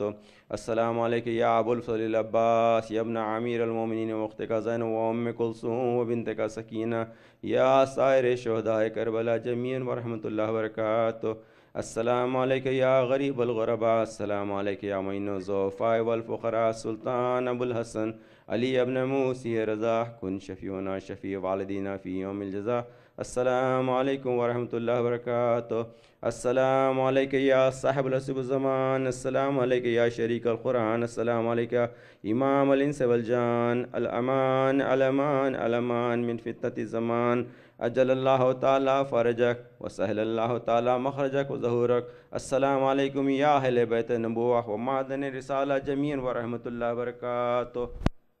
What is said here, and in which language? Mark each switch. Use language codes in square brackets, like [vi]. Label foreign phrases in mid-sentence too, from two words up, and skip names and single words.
[ar] السلام علیکم یا ابو الفضل العباس یا ابن امیر المومنین واختہ کا زینب و ام کلثوم و بنت کا سکینہ یا سائر شہداء کربلا جميعا ورحمۃ اللہ وبرکاتہ، السلام علیکم یا غریب الغرباء، السلام علیکم یا معین الضعفاء والفقراء سلطان ابو الحسن علی ابن موسی رضا کن شفیعنا شفیع والدینا فی یوم الجزاء، السلام علیکم ورحمۃ اللہ وبرکاتہ، السلام علیکم یا صاحب العصب الزمان، السلام علیکم یا شریک القرآن، السلام علیکم امام الانس والجان، الامان الامان الامان من فتنة الزمان، اجل اللہ تعالی فرجک وسهل اللہ تعالی مخرجک وظہورک، السلام علیکم یا اہل بیت نبوہ و معدن رسالہ جميعا ورحمۃ اللہ وبرکاتہ.